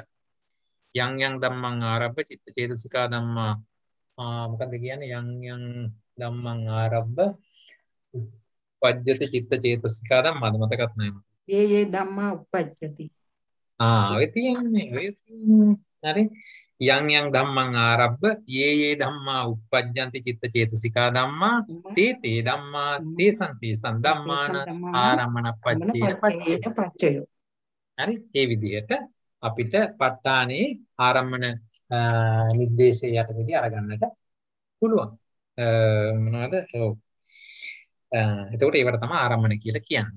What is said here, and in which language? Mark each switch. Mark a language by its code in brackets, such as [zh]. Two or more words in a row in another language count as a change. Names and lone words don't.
[pi] යම් යම් ධම්මං ආරබ්බ චිත්ත චේතසිකා ධම්මා [si] මොකද්ද කියන්නේ? [pi] යම් යම් ධම්මං ආරබ්බ උපජ්ජති චිත්ත චේතසිකා ධම්මා [si] මතකත් නැහැ. [pi] ඒ ධම්මා උපජ්ජති. [si] ඔය තියෙන්නේ හරි. [pi] යම් යම් ධම්මං ආරබ්බ යේ ධම්මා උප්පජ්ජන්ති චිත්ත චේතසිකා ධම්මා තේ ධම්මා තේසං තේසං ධම්මාන ආරම්මන පච්චේන පච්චයෝ. [si] හරි ඒ විදිහට අපිට ප ဋ ාණේ ආරම්මන නිर्देशය යටතේදී අරගන්නට පුළුවන්. මොනවද? ඔව්. එතකොට ඒවට තමයි ආරම්මන කියලා කියන්නේ.